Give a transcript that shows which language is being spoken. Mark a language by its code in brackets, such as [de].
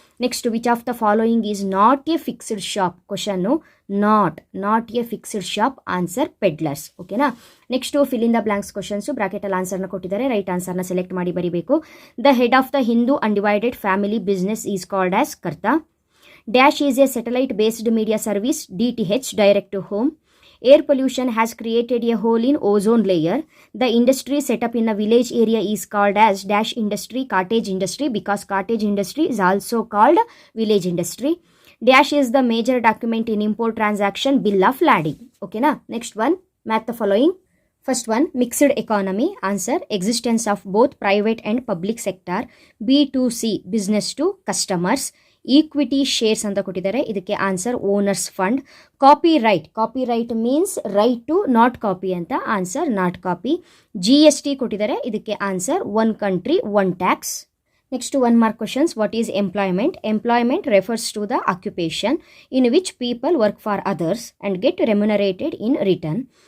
[en] Next, which of the following is not a fixed shop. Question not a fixed shop. Answer peddlers. ಓಕೆನಾ. Next fill in the blanks questions. [kn] ಬ್ರಾಕೆಟಲ್ಲಿ ಆನ್ಸರ್ನ ಕೊಟ್ಟಿದ್ದಾರೆ, right ಆನ್ಸರ್ನ select ಮಾಡಿ ಬರೀಬೇಕು. [en] The head of the Hindu undivided family business is called as Karta. Dash is a satellite-based media service, DTH, direct to home. Air pollution has created a hole in ozone layer. The industry set up in a village area is called as dash industry, cottage industry, because cottage industry is also called village industry. Dash is the major document in import transaction, bill of lading. Okay na? Next one, match the following. First one, mixed economy. Answer, existence of both private and public sector. B2C, business to customers. [kn] Equity shares ಅಂತ ಕೊಟ್ಟಿದ್ದಾರೆ, ಇದಕ್ಕೆ answer owners fund. [en] Copyright means right to not copy ಅಂತ. Answer not copy. GST [kn] ಕೊಟ್ಟಿದ್ದಾರೆ, ಇದಕ್ಕೆ [en] Answer one country one tax. Next 1 mark questions. What is employment? Employment refers to the occupation in which people work for others and get remunerated in return.